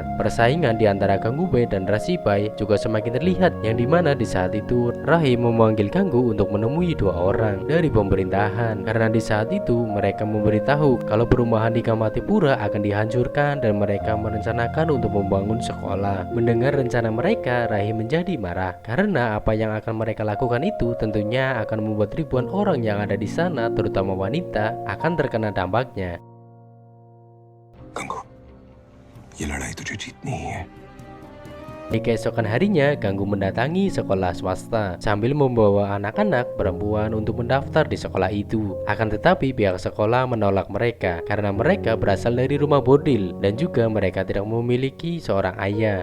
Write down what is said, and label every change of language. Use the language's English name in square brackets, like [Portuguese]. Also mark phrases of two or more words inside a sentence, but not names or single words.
[Indonesian] Persaingan di antara Ganggu Bai dan Rasi Bai juga semakin terlihat, yang dimana di saat itu Rahim memanggil Ganggu untuk menemui dua orang dari pemerintahan, karena di saat itu mereka memberitahu kalau perumahan di Kamatipura akan dihancurkan dan mereka merencanakan untuk membangun sekolah. Mendengar rencana mereka, Rahim menjadi marah karena apa yang akan mereka lakukan itu tentunya akan membuat ribuan orang yang ada di sana, terutama wanita, akan terkena dampaknya. [Hindi] Ganggu, ये लड़ाई तुझे जीतनी ही है. [Indonesian] Di keesokan harinya, Ganggu mendatangi sekolah swasta sambil membawa anak-anak perempuan untuk mendaftar di sekolah itu. Akan tetapi pihak sekolah menolak mereka karena mereka berasal dari rumah bordil dan juga mereka tidak memiliki seorang ayah.